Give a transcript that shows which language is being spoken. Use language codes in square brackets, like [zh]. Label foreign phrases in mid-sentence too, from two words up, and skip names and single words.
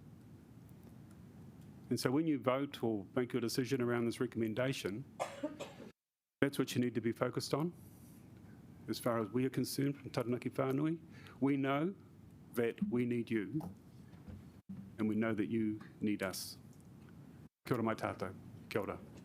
[en] And so when you vote or make your decision around this recommendation, that's what you need to be focused on. As far as we are concerned from Taranaki Whānui, we know that we need you, and we know that you need us. [mi] Kia ora mai tātou. Kia ora.